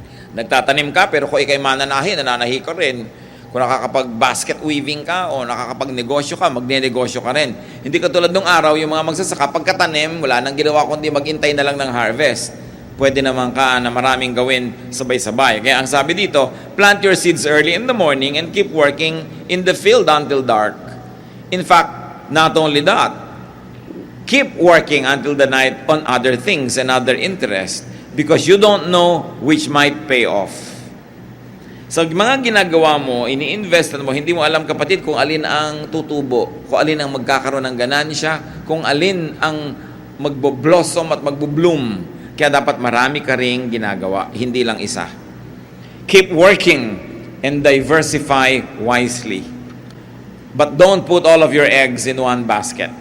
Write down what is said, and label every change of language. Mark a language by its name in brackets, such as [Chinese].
[Filipino] Nagtatanim ka, pero kung ikay mananahi, nananahi ka rin. Kung nakakapag-basket weaving ka o nakakapag-negosyo ka, magne-negosyo ka rin. Hindi katulad nung araw, yung mga magsasaka, pagkatanim, wala nang ginawa kundi maghintay na lang ng harvest. Pwede naman ka na maraming gawin sabay-sabay. Kaya ang sabi dito, [English] plant your seeds early in the morning and keep working in the field until dark. In fact, not only that, keep working until the night on other things and other interests because you don't know which might pay off. [Filipino] Sa mga ginagawa mo, ini-invest mo, hindi mo alam kapatid kung alin ang tutubo, kung alin ang magkakaroon ng ganansya, kung alin ang magbo-blossom at magbo-bloom. Kaya dapat marami ka ring ginagawa, hindi lang isa. [English] Keep working and diversify wisely. But don't put all of your eggs in one basket.